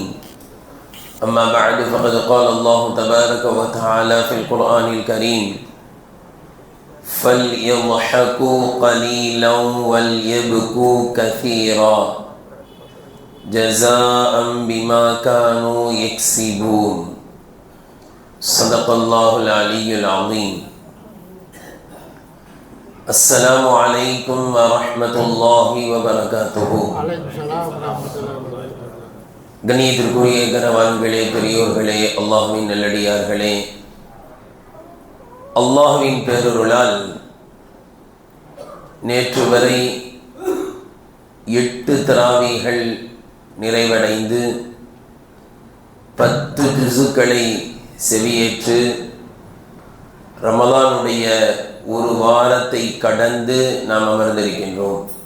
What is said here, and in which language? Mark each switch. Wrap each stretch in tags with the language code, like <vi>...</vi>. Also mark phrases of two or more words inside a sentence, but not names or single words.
<ar>أما بعد، فقد قال الله تبارك وتعالى في القرآن الكريم: فليضحكوا قليلا وليبكوا كثيرا جزاء بما كانوا يكسبون. صدق الله العلي العظيم. السلام عليكم ورحمة الله وبركاته.</ar> <ta>கண்ணியத்திற்குரிய கனவான்களே, பெரியோர்களே, அல்லாஹ்வின் நல்லடியார்களே, அல்லாஹ்வின் பேரருளால் நேற்று வரை 8 தராவீகள் நிறைவடைந்து 10 ஜுஸுக்களை செவியேற்று ரமலானுடைய ஒரு வாரத்தை கடந்து நாம் அமர்ந்திருக்கின்றோம்.</ta>